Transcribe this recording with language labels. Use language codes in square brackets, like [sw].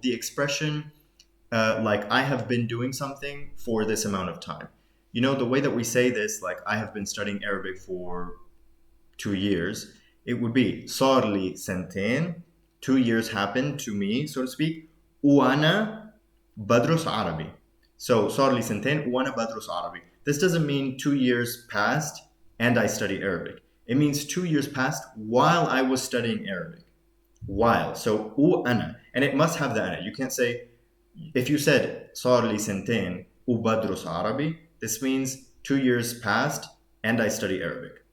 [en] The expression like I have been doing something for this amount of time. You know, the way that we say this, like I have been studying Arabic for 2 years, it would be [ar] صار لي سنتين, [en] 2 years happened to me, so to speak, [ar] وأنا بدرس عربي. [en] So [ar] صار لي سنتين وأنا بدرس عربي. [en] This doesn't mean 2 years passed and I study Arabic. It means 2 years passed while I was studying Arabic. While. So وأنا. And it must have the ana. You can't say, if you said [ar] صار لي سنتين وبدرس عربي, [en] this means 2 years passed and I study Arabic.